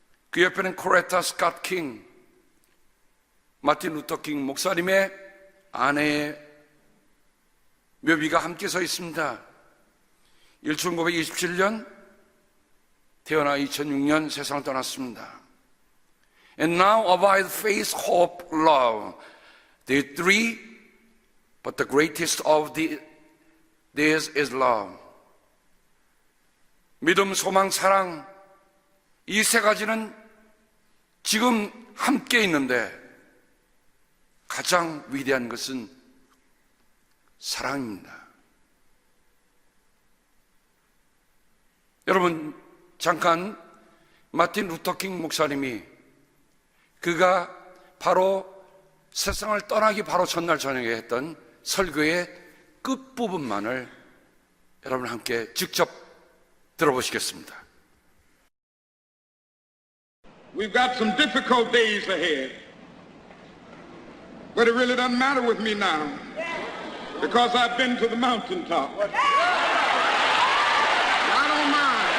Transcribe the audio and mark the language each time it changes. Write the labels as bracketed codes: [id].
[ko] 그 옆에는 코레타 스캇 킹, 마틴 루터 킹 목사님의 아내의 묘비가 함께 서 있습니다. 1927년 태어나 2006년 세상을 떠났습니다. [en] And now abide faith, hope, love. The three, but the greatest of these is love. [ko] 믿음, 소망, 사랑, 이 세 가지는 지금 함께 있는데 가장 위대한 것은 사랑입니다. 여러분, 잠깐 마틴 루터 킹 목사님이 그가 바로 세상을 떠나기 바로 전날 저녁에 했던 설교의 끝부분만을 여러분 함께 직접 들어보시겠습니다. [en] We've got some difficult days ahead, but it really doesn't matter with me now because I've been to the mountaintop. I don't mind.